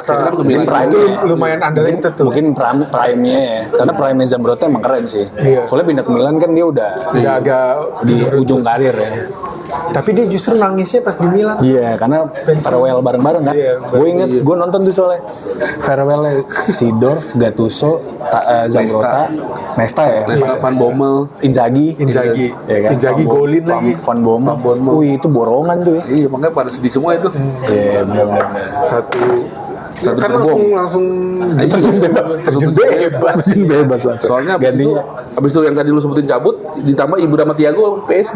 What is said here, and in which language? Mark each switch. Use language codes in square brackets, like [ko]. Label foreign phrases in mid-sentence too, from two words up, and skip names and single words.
[id] Akhirnya kan ke Milan. Itu lumayan underrated tuh. Mungkin prime-nya ya. Karena prime-nya Zambrota emang keren sih. Iya. Soalnya pindah ke Milan kan dia udah Udah agak di ujung karir ya. tapi dia justru nangisnya pas di Milan. Iya, karena farewell bareng-bareng kan. Iya, Gue inget, gue nonton tuh soalnya farewellnya Seedorf, Gattuso, Zambrota, Nesta ya, Nesta, Van Bommel. Inzaghi, Inzaghi. ya kan? Inzaghi golin lagi. Van Bommel. Wih, itu borongan tuh ya. Iya, makanya pada sedih semua itu. Iya, benar-benar. Satu Kan gerbong. langsung Terjun bebas, terjun bebas langsung. Soalnya gantinya. abis itu yang tadi lu sebutin cabut, ditambah Ibu Dama Tiago PSG.